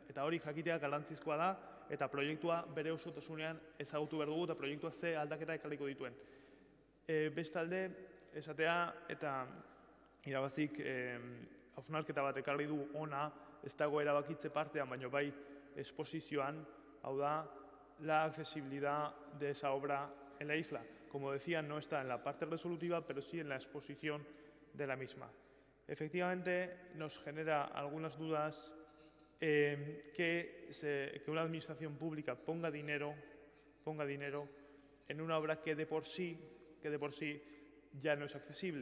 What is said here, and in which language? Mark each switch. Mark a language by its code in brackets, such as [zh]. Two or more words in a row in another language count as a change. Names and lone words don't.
[eu] Eta hori jakitea garrantzizkoa da eta proiektua bere osotasunean ezagutu behar dugu eta proiektua ze aldaketa ekarriko dituen. Bestalde, esatea eta irabazik hausnarketa bat ekarri du ona, ez dago erabakitze partean, baina bai esposizioan, hau da, [es] la accesibilidad de esa obra en la isla. Como decía, no está en la parte resolutiva, pero sí en la exposición de la misma. Efectivamente, nos genera algunas dudas que una administración pública ponga dinero en una obra que de por sí ya no es accesible.